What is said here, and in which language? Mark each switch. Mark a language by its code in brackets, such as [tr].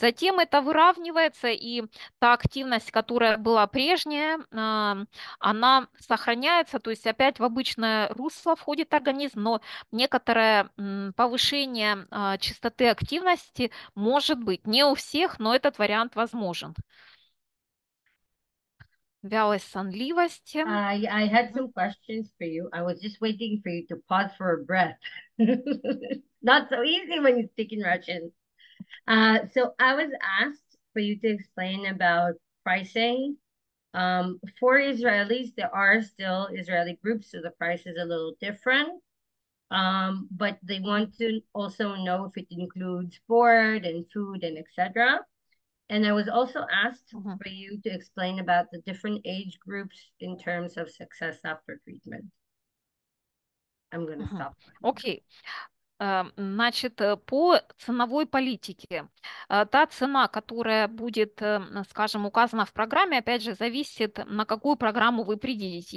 [ru] Затем это выравнивается, и та активность, которая была прежняя, она сохраняется, то есть опять в обычное русло входит организм, но некоторое повышение частоты активности может быть. Не у всех, но этот вариант возможен. Вялость, сонливость. [en] I had some questions for you. I was just waiting for you to pause for a breath. Not so easy when you speak in Russian. So I was asked for you to explain about pricing. For Israelis, there are still Israeli groups, so the price is a little different. But they want to also know if it includes board and food and etc. And I was also asked Мгм. for you to explain about the different age groups in terms of success after treatment. I'm going to Мгм. stop. Окей. [ru] Значит, по ценовой политике, та цена, которая будет, скажем, указана в программе, опять же, зависит, на какую программу вы приедете.